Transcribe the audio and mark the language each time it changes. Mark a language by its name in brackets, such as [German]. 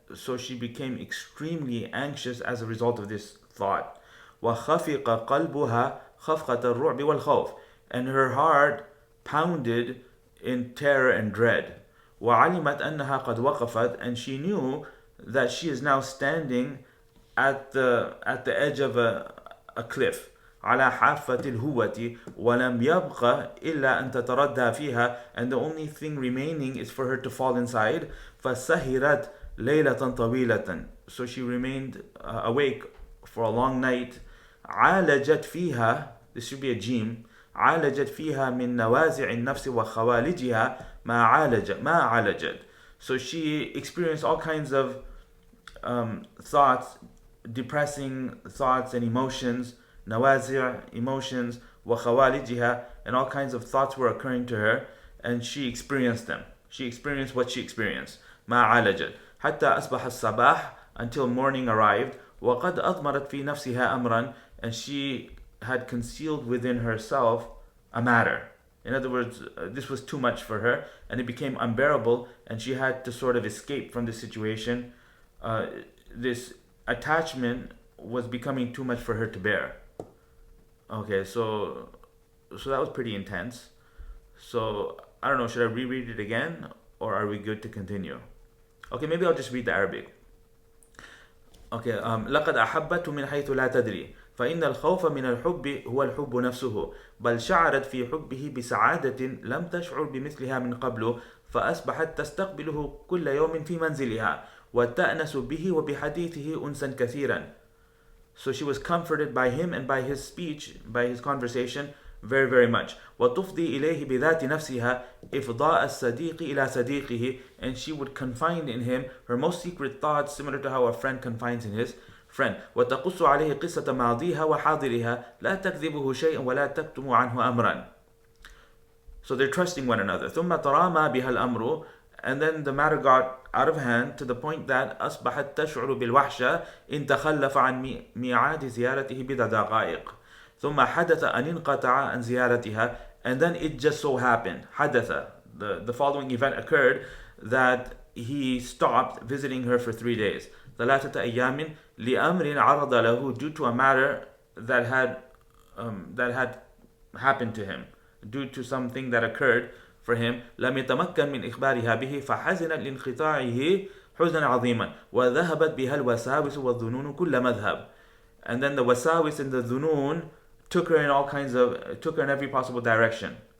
[English] So she became extremely anxious as a result of this thought. [Arabic] وخفق قلبها خفقة الرعب والخوف. [English] And her heart pounded in terror and dread. [Arabic] وعلمت أنها قد وقفت, [English] and she knew that she is now standing at the edge of a cliff. [Arabic] على حافة الهوة ولم يبق إلا أن تتردى فيها, [English] and the only thing remaining is for her to fall inside. [Arabic] فسهرت ليلة طويلة, [English] so she remained awake for a long night. عالجت فيها, this should be a jim, عالجت فيها من نوازع النفس وخوالجها ما عالجت. So she experienced all kinds of thoughts, depressing thoughts and emotions, nawazir, emotions, وخوالجها, and all kinds of thoughts were occurring to her, and she experienced them. She experienced what she experienced. [Arabic] ما عالجت حتى أصبح الصباح, [English] until morning arrived. [Arabic] وقد أضمرت في نفسها أمرا, [English] and she had concealed within herself a matter. In other words, this was too much for her, and it became unbearable, and she had to sort of escape from this situation. This attachment was becoming too much for her to bear. Okay, so that was pretty intense. So I don't know, should I reread it again, or are we good to continue? Okay, maybe I'll just read the Arabic. [Arabic] Okay, لقد أحبته من حيث لا تدري, فإن الخوف من الحب هو الحب نفسه, بل شعرت في حبه بسعادة لم تشعر بمثلها من قبل, فأصبحت تستقبله كل يوم في منزلها, وتأنس به وبحديثه أنسا كثيرا. [English] So she was comforted by him and by his speech, by his conversation, very, very much. [Arabic] وتفضي إليه بذات نفسها إفضاء الصديق إلى صديقه, [English] and she would confide in him her most secret thoughts, similar to how a friend confides in his friend. [Arabic] وتقص عليه قصة ماضيها وحاضرها لا تكذبه شيئا ولا تكتم عنه أمرا. [English] So they're trusting one another. [Arabic] ثم ترامى بها الأمر, [English] and then the matter got out of hand to the point that [Arabic] أصبحت تشعر بالوحشة إن تخلف عن ميعاد زيارته بدقائق. ثم حدث أن انقطع عن زيارتها, [English] and then it just so happened, حدث, the following event occurred, that he stopped visiting her for 3 days. [Arabic] ثلاثة أيام لأمر عرض له, [English] due to a matter that had happened to him, due to something that occurred for him. [Arabic] لم يتمكن من إخبارها به فحزنت لانقطاعه حزنا عظيما وذهبت بها الوساوس والظنون كل مذهب. [English] And then the wasawis and the dhunun took her in every possible direction.